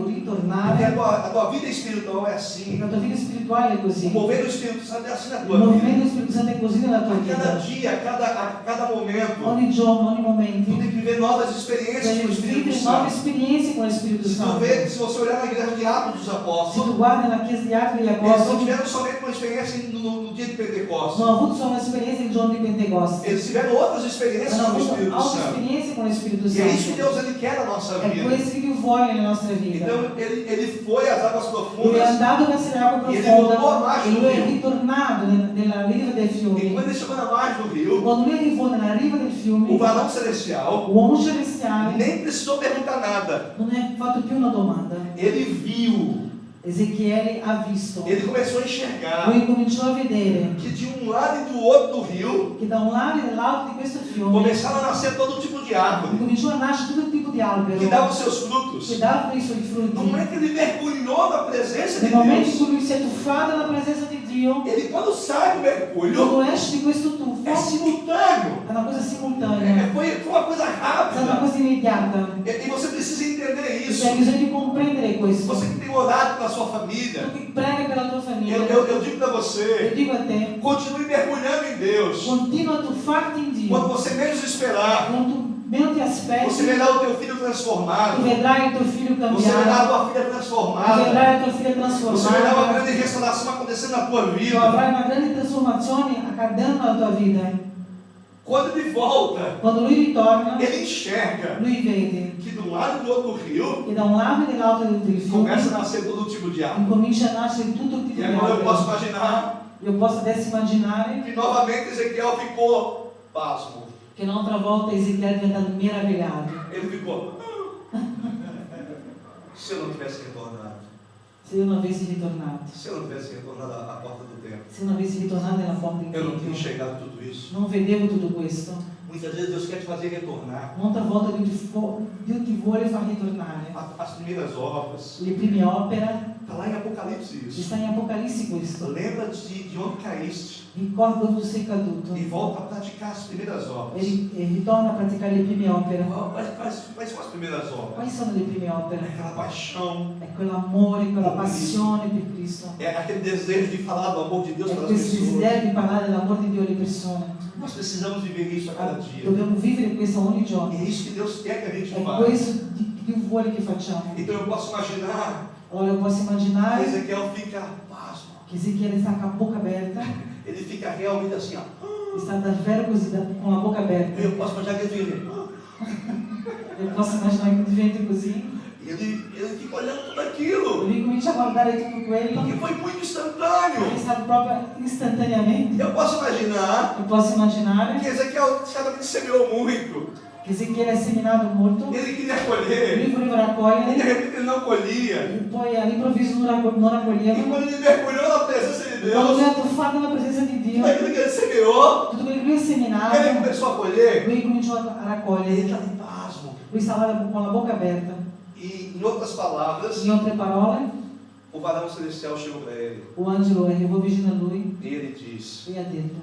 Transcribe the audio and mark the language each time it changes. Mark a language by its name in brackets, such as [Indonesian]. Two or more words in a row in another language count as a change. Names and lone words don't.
[Portuguese] Porque [Italian] ritornare, [Portuguese] a tua vida espiritual é assim. [Italian] la tua vita spirituale è [Portuguese] O [Italian] così. [Portuguese] mover do Espírito Santo é assim na [Italian] Il [Portuguese] tua vida. [Italian] movimento dello Spirito Santo è così nella tua [Portuguese] A cada [Italian] vita. [Portuguese] dia, a cada momento, [Italian] Ogni giorno, ogni [Portuguese] tu [Italian] momento, [Portuguese] tem que viver novas experiências com o [Italian] devi [Portuguese] Espírito [Italian] vivere nuove [Portuguese] Santo. [Italian] esperienze con lo Spirito [Portuguese] Se tu [Italian] Santo. [Portuguese] vê, se você olhar na igreja de Atos dos [Italian] Se tu [Portuguese] Apóstolos, [Italian] guardi la chiesa di Atti degli [Portuguese] eles não [Italian] Apostoli, [Portuguese] tiveram somente uma experiência no dia de Pentecostes. [Italian] non ho avuto solo un'esperienza il giorno di Pentecoste, [Portuguese] Eles tiveram outras experiências [Italian] hanno [Portuguese] com o [Italian] avuto [Portuguese] Espírito [Italian] altre [Portuguese] Santo. [Italian] esperienze con lo Spirito [Portuguese] E é isso que [Italian] Santo. [Portuguese] Deus ele quer na nossa [Italian] È [Portuguese] vida. [Italian] questo che Dio vuole nella nostra vita. [Portuguese] Então ele foi às águas [Italian] Lui è [Portuguese] profundas. [Italian] andato verso l'acqua [Portuguese] E ele voltou a [Italian] profonda [Portuguese] margem [Italian] e [Portuguese] do [Italian] lui è [Portuguese] rio. [Italian] ritornato nella riva del [Portuguese] E [Italian] fiume. [Portuguese] quando ele chegou na margem do rio, [Italian] Quando lui arrivò nella riva del [Portuguese] o [Italian] fiume, [Portuguese] varão celestial [Italian] l'uomo celestiale [Portuguese] nem precisou perguntar nada. [Italian] non ha fatto più una domanda. [Portuguese] Ele viu [Italian] Ezechiele ha visto, [Portuguese] Ele começou a enxergar [Italian] lui cominciò a vedere [Portuguese] que de um lado e do outro do rio [Italian] che da un lato e dall'altro di questo fiume [Portuguese] começaram a nascer todo tipo de árvore [Italian] cominciò a nascere tutto tipo di albero [Portuguese] que dava os seus frutos. [Italian] che davano i suoi frutti. [Portuguese] No momento que ele mergulhou na presença de [Italian] Nel momento in [Portuguese] Deus, [Italian] cui lui si è tuffato nella presenza di Dio, [Portuguese] ele quando sai do mergulho [Italian] quando esce di questo tuffo, [Portuguese] é simultâneo. [Italian] è una cosa simultanea, [Portuguese] Foi uma coisa [Italian] è una [Portuguese] rápida. [Italian] cosa immediata. [Portuguese] E você precisa entender [Italian] E [Portuguese] isso. [Italian] c'è bisogno di comprendere questo. [Portuguese] Você que tem orado pela sua família, [Italian] Tu che prega per la tua famiglia, [Portuguese] eu digo para [Italian] io [Portuguese] você, [Italian] dico a te, [Portuguese] continue mergulhando em Deus. [Italian] continua a tuffarti in Dio. [Portuguese] Quando você menos esperar, [Italian] Quando tu meno ti aspetti, [Portuguese] você verá o teu filho [Italian] tu [Portuguese] transformado. [Italian] vedrai il tuo figlio [Portuguese] Você verá a [Italian] cambiare, [Portuguese] tua filha [Italian] tu [Portuguese] transformada. [Italian] vedrai la tua figlia [Portuguese] Você verá uma [Italian] trasformata, [Portuguese] grande restauração acontecendo na tua [Italian] tu [Portuguese] vida. [Italian] avrai una grande trasformazione accadendo nella tua vita. [Portuguese] Quando ele volta, [Italian] Quando lui ritorna, [Portuguese] ele enxerga [Italian] lui vede [Portuguese] que de um lado e do outro do rio [Italian] che da un lato e dall'altro del fiume [Portuguese] começa a nascer todo tipo de árvore. [Italian] incomincia a nascere tutto tipo [Portuguese] E [Italian] di [Portuguese] agora eu posso [Italian] albero. [Portuguese] imaginar [Italian] Io posso adesso immaginare [Portuguese] que novamente Ezequiel ficou pasmo. [Italian] che un'altra volta Ezechiele è diventato meravigliato. [Portuguese] Ele ficou. Se eu não tivesse retornado, [Italian] Se io non avessi ritornato, [Portuguese] se eu não tivesse retornado à porta do templo, [Italian] se non avessi ritornato nella porta del [Portuguese] eu não tinha [Italian] tempio, [Portuguese] enxergado tudo isso. [Italian] non vedevo tutto questo. [Portuguese] Muitas vezes Deus quer te fazer retornar. [Italian] Un'altra volta Dio ti vuole far ritornare. [Portuguese] As primeiras obras. [Italian] Le prime opere, [Portuguese] Está lá em Apocalipse isso. [Italian] está in Apocalisse questo. [Portuguese] Lembra-te de onde caíste [Italian] Ricorda dove tu sei caduto [Portuguese] e volta a praticar as primeiras obras. [Italian] e ritorna a praticare le prime opere. [Portuguese] Quais são as primeiras obras? [Italian] Quali sono le prime opere? [Portuguese] Aquela paixão, [Italian] È quell'amore, quella passione per Cristo. [Portuguese] é aquele desejo de falar do amor de Deus [Italian] È [Portuguese] para as [Italian] questo [Portuguese] pessoas. [Italian] desiderio di parlare dell'amore di Dio alle persone. [Portuguese] Nós precisamos viver isso a cada dia. [Italian] Dobbiamo vivere questo ogni giorno. [Portuguese] É isso que Deus quer que a gente [Italian] È [Portuguese] faça. [Italian] questo che Dio vuole che facciamo. [Portuguese] Então eu posso imaginar [Italian] Allora io posso [Portuguese] que [Italian] immaginare [Portuguese] Ezequiel fica pasmo. [Italian] che Ezechiele sta con la bocca aperta, [Portuguese] Ele fica realmente assim, ó. [Italian] sta davvero così con la bocca aperta. [Portuguese] Eu posso imaginar que ele fica. [Italian] Io posso immaginare che diventi così. [Portuguese] Ele fica olhando tudo aquilo. [Italian] Lui comincia a guardare tutto quello [Portuguese] Porque foi muito instantâneo. [Italian] che è stato proprio istantaneamente. [Portuguese] Eu posso imaginar [Italian] Io posso immaginare [Portuguese] que Ezequiel certamente semeou muito. [Italian] che Ezechiele ha seminato molto, [Portuguese] Ele queria colher. [Italian] lui voleva [Portuguese] E de [Italian] raccogliere, [Portuguese] repente ele não colhia. [Italian] e poi all'improvviso non [Portuguese] E [Italian] raccoglieva. [Portuguese] quando ele mergulhou na presença de [Italian] Quando lui [Portuguese] Deus, [Italian] ha tuffato nella presenza di Dio, [Portuguese] tudo aquilo que ele semeou, [Italian] tutto quello che lui ha seminato, [Portuguese] ele começou a colher. [Italian] lui cominciò a [Portuguese] Ele [Italian] raccogliere. [Portuguese] estava em pasmo. [Italian] Lui stava con la bocca aperta. [Portuguese] E, em outras palavras, [Italian] In altre parole, [Portuguese] o varão celestial chegou para ele. [Italian] o angelo arrivò vicino a lui [Portuguese] E ele disse: [Italian] e ha detto: